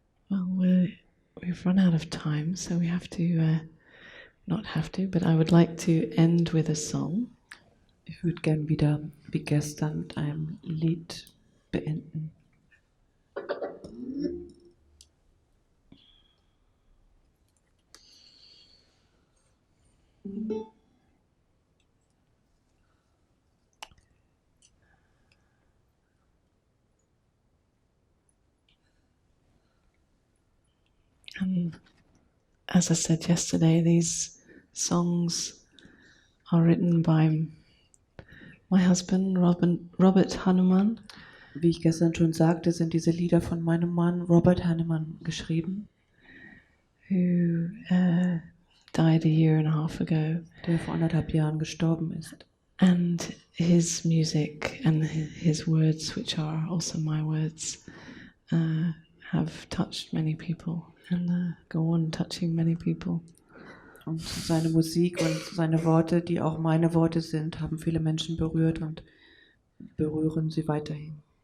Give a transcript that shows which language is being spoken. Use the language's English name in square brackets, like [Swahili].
[English] Well, we've run out of time, so we have to not have to, but I would like to end with a song. [German] Ich würde gern wieder wie gestern mit einem Lied beenden. [English] And as I said yesterday, these songs are written by my husband, Robert Hanuman. [German] Wie ich gestern schon sagte, sind diese Lieder von meinem Mann Robert Hanneman geschrieben, [English] who died a year and a half ago. [German] der vor 1,5 Jahren gestorben ist. [English] And his music and his words, which are also my words, have touched many people and go on touching many people. [German] Und seine Musik und seine Worte, die auch meine Worte sind, haben viele Menschen berührt und berühren sie weiterhin.